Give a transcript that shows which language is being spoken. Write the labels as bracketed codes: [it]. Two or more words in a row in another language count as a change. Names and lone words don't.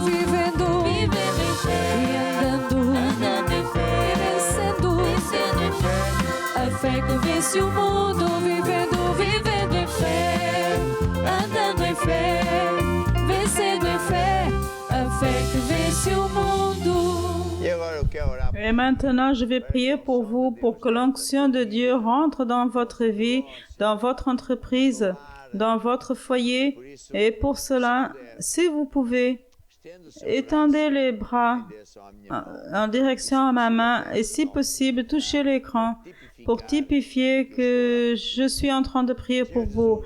[pt] Vivendo em fé, e andando em fé, e vencendo em fé. A fé que vence o mundo, vivendo em fé, andando em fé, vencendo em fé, a fé que vence o mundo. [fr] Et maintenant, je vais prier pour vous, pour que l'onction de Dieu rentre dans votre vie, dans votre entreprise, dans votre foyer. Et pour cela, si vous pouvez, étendez les bras en direction à ma main et si possible, touchez l'écran pour typifier que je suis en train de prier pour vous.